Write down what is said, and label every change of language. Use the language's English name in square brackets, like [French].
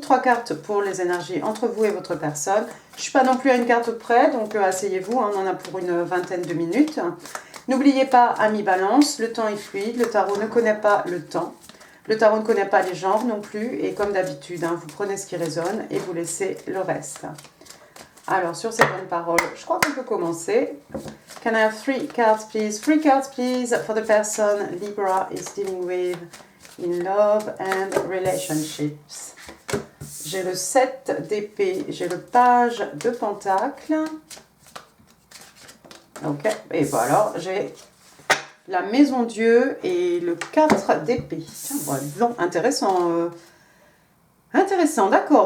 [French] 3 cartes pour les énergies entre vous et votre personne. Je ne suis pas non plus à une carte près, donc asseyez-vous, hein, on en a pour une vingtaine de minutes. N'oubliez pas, amis Balance, le temps est fluide, le tarot ne connaît pas le temps. Le tarot ne connaît pas les genres non plus, et comme d'habitude, hein, vous prenez ce qui résonne et vous laissez le reste. Alors, sur ces bonnes paroles, je crois qu'on peut commencer. [English] Can I have 3 cards, please? 3 cards, please, for the person Libra is dealing with in love and relationships. [French] J'ai le 7 d'épée, j'ai le page de pentacle. Ok, et voilà, j'ai la maison Dieu et le 4 d'épée. Bon, intéressant. Intéressant, d'accord.